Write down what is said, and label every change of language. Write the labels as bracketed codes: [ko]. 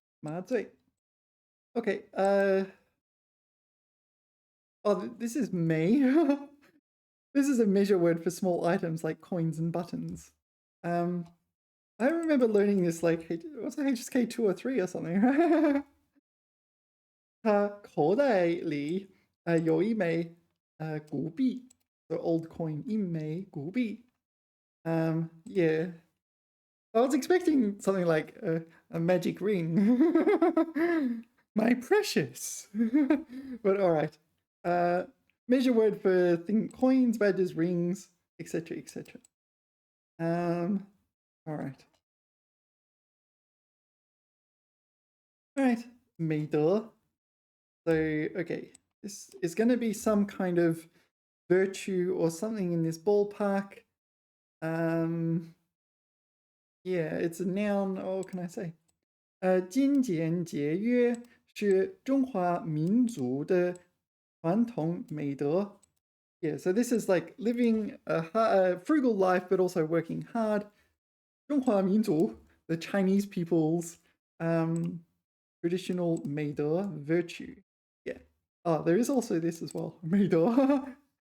[zh] 麻醉.Okay. [en] Oh, this is May. This is a measure word for small items like coins and buttons. I remember learning this like, what's it, HSK 2 or 3 or something, right? [zh] 他口袋里有一枚古币 [en] so old coin, [zh] 一枚古币. [en] Yeah. I was expecting something like a magic ring. My precious. But all right. Measure word for coins, badges, rings, etc., etc. All right. All right. 美德.So, okay. This is going to be some kind of virtue or something in this ballpark. Yeah, it's a noun. Oh, what can I say? [zh] 精简节约是中华民族的传统美德. [en] Yeah, so this is like living a frugal life, but also working hard. 中华民族, the Chinese people's traditional 美德 virtue. Yeah. Oh, there is also this as well. [zh] 美德.